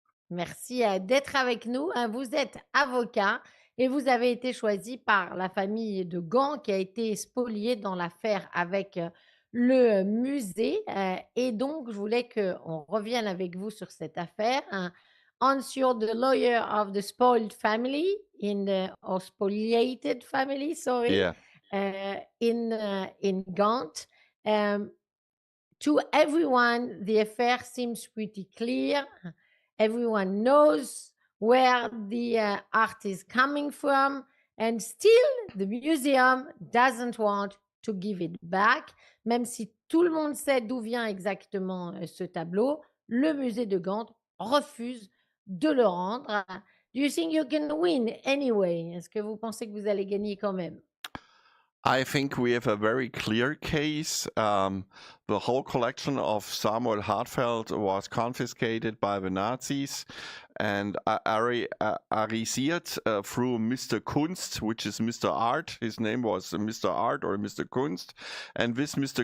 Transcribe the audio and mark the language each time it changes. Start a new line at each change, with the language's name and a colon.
French: merci d'être avec nous, hein. Vous êtes avocat et vous avez été choisi par la famille de Gand qui a été spoliée dans l'affaire avec le musée. Et donc, je voulais qu'on revienne avec vous sur cette affaire, hein.
English: Hans, you're the lawyer of the spoiled family or spoliated family, sorry, Yeah. in Gand. Um, to everyone, the affair seems pretty clear. Everyone knows where the art is coming from, and still the museum doesn't want to give it back.
French: Même si tout le monde sait d'où vient exactement ce tableau, le musée de Gand refuse de le rendre.
English: Do you think you can win anyway?
French: Est-ce que vous pensez que vous allez gagner quand même?
English: I think we have a very clear case. The whole collection of Samuel Hartfeld was confiscated by the Nazis and arisiert through Mr. Kunst, which is Mr. Art. His name was Mr. Art or Mr. Kunst. And this Mr.